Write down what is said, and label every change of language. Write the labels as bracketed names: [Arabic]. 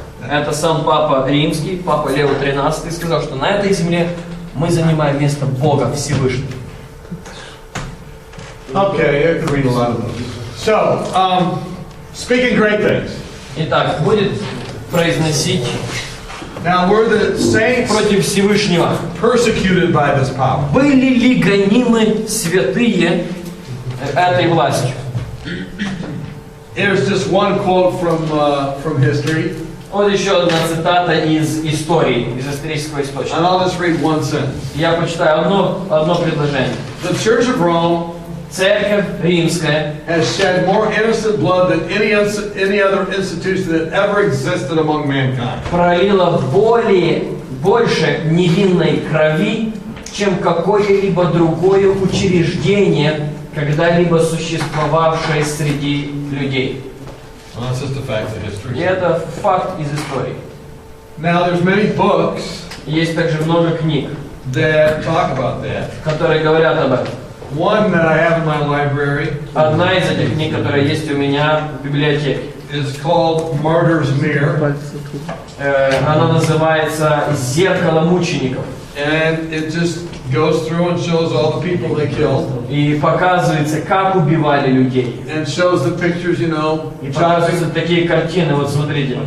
[Russian] Это сам Папа Римский, Папа Лео XIII, сказал, что на этой земле мы занимаем место Бога Всевышнего. [English] Okay, I could read a lot of those. So, speaking great things. [Russian] Итак, будет произносить [English] Now, were the saints [Russian] против Всевышнего. [English] persecuted by this power? [Russian] Были ли гонимы святые этой властью? [English] Here's just one quote from history, [Russian] Вот еще одна цитата из истории, из исторического источника. [English] and I'll just read one sentence. [Russian] Я прочитаю одно предложение. [English] The Church of Rome [Russian] Церковь Римская [English] has shed more innocent blood than any other institution that ever existed among mankind. [Russian] пролила больше невинной крови, чем какое-либо другое учреждение, когда-либо существовавшее среди людей. [English] Well, that's just a fact of [Russian] И [English] history. [Russian] это факт из истории. [English] Now, there's many books [Russian] Есть также много книг, [English] that talk about that. [Russian] которые говорят об этом. [English] One that I have in my library [Russian] Одна из этих книг, которая есть у меня в библиотеке, [English] is called Martyr's Mirror, [Russian] она называется «Зеркало мучеников». [English] and it just goes through and shows all the people they killed, [Russian] И показывается, как убивали людей. [English] and shows the pictures, [Russian] И показываются такие картины, вот смотрите,